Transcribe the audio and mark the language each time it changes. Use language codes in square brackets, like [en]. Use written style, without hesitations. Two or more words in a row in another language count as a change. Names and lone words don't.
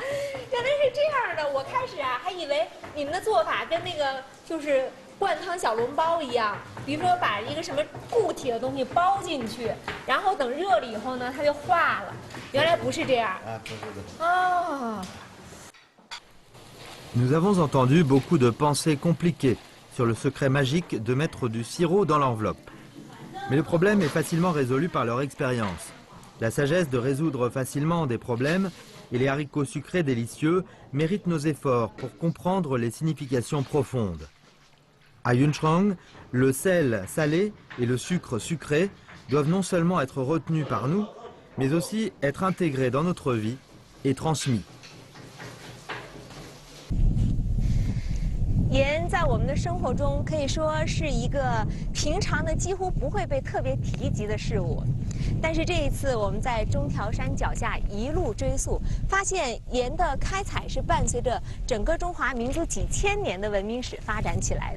[zh] 原来是这样的，我开始啊还以为你们的做法跟那个就是灌汤小笼包一样，比如说把一个什么固体的东西包进去，然后等热了以后呢，它就化了。原来不是这样。不是的。哦。 [fr] Nous avons entendu beaucoup de pensées compliquées sur le secret magique de mettre du sirop dans l'enveloppe. Mais le problème est facilement résolu par leur expérience. La sagesse de résoudre facilement des problèmes et les haricots sucrés délicieux méritent nos efforts pour comprendre les significations profondes. À Yunchang, le sel salé et le sucre sucré doivent non seulement être retenus par nous, mais aussi être intégrés dans notre vie et transmis. [zh] 盐在我们的生活中可以说是一个平常的几乎不会被特别提及的事物，但是这一次我们在中条山脚下一路追溯，发现盐的开采是伴随着整个中华民族几千年的文明史发展起来的。